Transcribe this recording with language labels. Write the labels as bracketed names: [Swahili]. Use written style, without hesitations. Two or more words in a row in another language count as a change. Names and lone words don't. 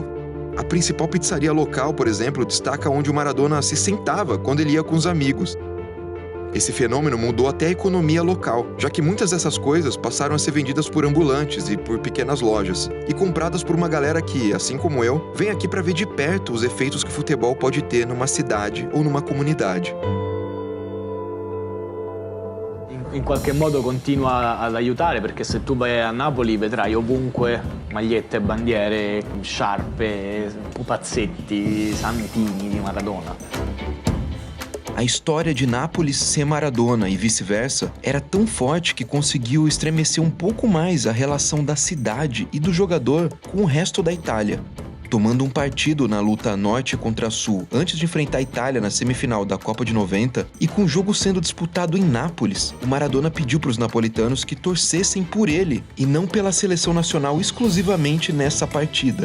[Portuguese] A principal pizzaria local, por exemplo, destaca onde o Maradona se sentava quando ele ia com os amigos. Esse fenômeno mudou até a economia local, já que muitas dessas coisas passaram a ser vendidas por ambulantes e por pequenas lojas, e compradas por uma galera que, assim como eu, vem aqui para ver de perto os efeitos que o futebol pode ter numa cidade ou numa comunidade. [Italian] In qualche modo continua ad aiutare, perché se tu vai a Napoli vedrai ovunque magliette, bandiere, sciarpe, pupazzetti, santini di Maradona. [Portuguese] A história de Nápoles ser Maradona e vice-versa era tão forte que conseguiu estremecer um pouco mais a relação da cidade e do jogador com o resto da Itália. Tomando um partido na luta norte contra sul antes de enfrentar a Itália na semifinal da Copa de 90 e com o jogo sendo disputado em Nápoles, o Maradona pediu para os napolitanos que torcessem por ele e não pela seleção nacional exclusivamente nessa partida.